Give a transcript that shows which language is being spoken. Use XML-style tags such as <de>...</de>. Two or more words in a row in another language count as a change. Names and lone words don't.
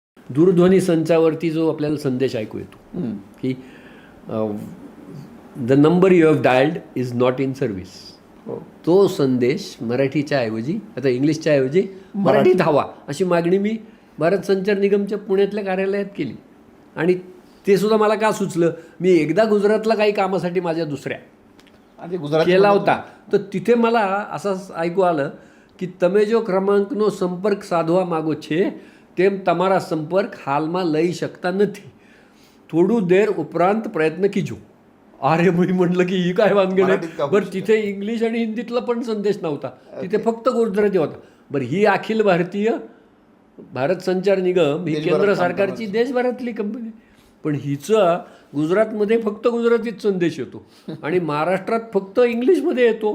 <mr>दूरध्वनी संचावरती जो आपल्याला संदेश ऐकू येतो की</mr> <en>the number you have dialled is not in service,</en> <mr>तो संदेश मराठीच्या ऐवजी, आता इंग्लिशच्या ऐवजी मराठीत हवा अशी मागणी मी भारत संचार निगमच्या पुण्यातल्या कार्यालयात केली. आणि ते सुद्धा मला का सुचलं, मी एकदा गुजरातला काही कामासाठी माझ्या दुसऱ्या केला होता, तर तिथे मला असं ऐकू आलं की</mr> <gu>તમે જો ક્રમાંકનો સંપર્ક સાધવા માગો છે તેમ તમારા સંપર્ક હાલમાં લઈ શકતા નથી, થોડું દેર ઉપરાંત પ્રયત્ન</gu> <mr>कीजो. अरे मी म्हटलं की ही काय वानगड आहे. बरं तिथे इंग्लिश आणि हिंदीतला पण संदेश नव्हता, तिथे फक्त गुजराती होता. बरं ही अखिल भारतीय भारत संचार निगम ही केंद्र सरकारची देशभरातली कंपनी, पण हिचं गुजरातमध्ये फक्त गुजरातीत संदेश येतो आणि महाराष्ट्रात फक्त इंग्लिशमध्ये येतो.</mr>